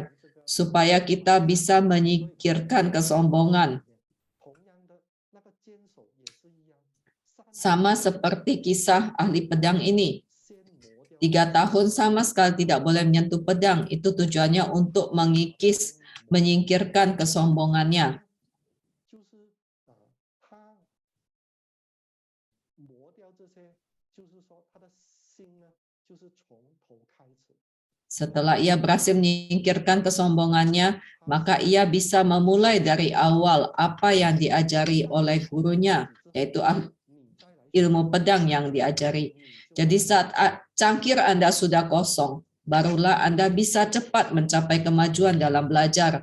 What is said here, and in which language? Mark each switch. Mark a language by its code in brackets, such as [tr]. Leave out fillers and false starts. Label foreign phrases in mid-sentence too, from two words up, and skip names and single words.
[id] Supaya kita bisa menyingkirkan kesombongan. Sama seperti kisah ahli pedang ini. 3 tahun sama sekali tidak boleh menyentuh pedang. Itu tujuannya untuk mengikis menyingkirkan kesombongannya. [zh] 就是他磨掉这些，就是说他的心呢，就是从头开始。 [id] Setelah ia berhasil menyingkirkan kesombongannya, maka ia bisa memulai dari awal apa yang diajari oleh gurunya, yaitu ilmu pedang yang diajari. Jadi saat cangkir Anda sudah kosong, barulah Anda bisa cepat mencapai kemajuan dalam belajar.